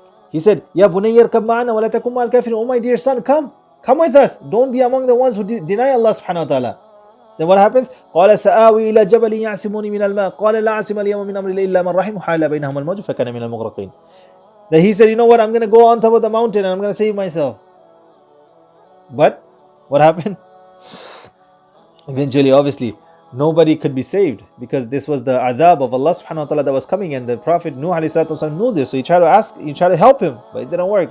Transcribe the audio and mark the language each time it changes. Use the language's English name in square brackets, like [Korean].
[Arabic] He said, Ya bunayya irkab ma'ana wa la takum ma'al kafirin. [English] Oh my dear son, come with us. Don't be among the ones who deny Allah subhanahu wa ta'ala. Then what happens? [Arabic] قال سآوي إلى جبل يعصمني من الماء قال لا عاصم اليوم من أمر الله إلا من رحم حال بينهما الموج فكان من المغرقين. [English] Then he said, what? I'm going to go on top of the mountain and I'm going to save myself. But what happened? Eventually, obviously, nobody could be saved because this was the adhab of Allah subhanahu wa ta'ala that was coming, and the Prophet Nuh alayhi salatu wasalam knew this, so he tried to help him, but it didn't work.